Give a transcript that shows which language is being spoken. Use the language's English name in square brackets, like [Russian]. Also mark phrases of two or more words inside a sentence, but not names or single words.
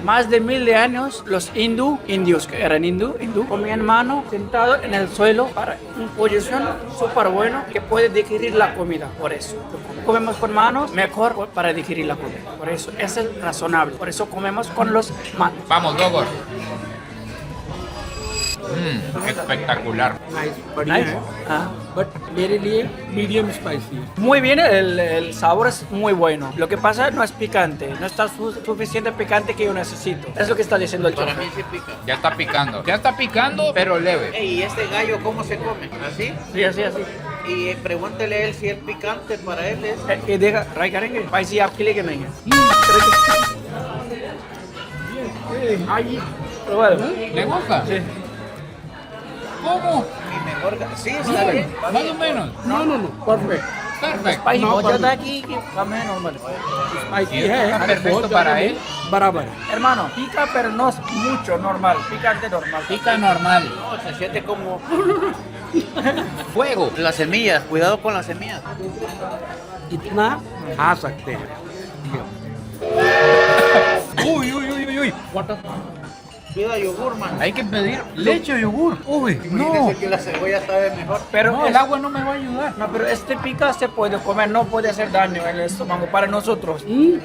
[Spanish] Más de 1000 de años, los indios que eran hindú, comían mano sentado en el suelo para una posición súper buena que puede digerir la comida. Por eso, comemos con manos, mejor para digerir la comida. Por eso, es el razonable. Por eso comemos con los manos. Vamos, Dogor. Espectacular. Nice. Ah. [Hindi] बट मेरे लिए [English] medium spicy [Hindi] है [Spanish] Muy bien, el sabor es muy bueno. Lo que pasa no es picante, no está suficiente picante que yo necesito. Es lo que está diciendo el Para chofer. mí sí pica. Ya está picando. Ya está picando, pero leve. Ey, ¿y este gallo cómo se come? ¿Así? Sí, así, así. Y pregúntele a él si el picante para él es... [Hindi] ये देखा ट्राई करेंगे स्पाइसी आपके लिए कि नहीं है [Spanish] ¿Le gusta? Sí. ¿Cómo? Y mejor... Sí, está bien. Más o menos. [English] no no no perfect [Spanish] Perfecto. [Hindi] स्पाइसी [Spanish] No, [Hindi] बहुत पर- ज्यादा है कि कम है नॉर्मल स्पाइसी [Spanish] Y esto está perfecto para él. [Hindi] बराबर है [Spanish] hermano pica pero no es mucho normal picante normal Pica normal. No, se siente como... Fuego. Las semillas, cuidado con las semillas. [Hindi] इतना खा सकते हैं [Spanish] Uy, uy, uy, uy, uy. [Hindi] वाटर [Spanish] Pida yogur, man. Hay que pedir leche o yogur. Uy, no. Dice que la cebolla sabe mejor. Pero No, el agua no me va a ayudar. No, pero este pica se puede comer, no puede hacer daño en el estómago para nosotros. ¿Eh?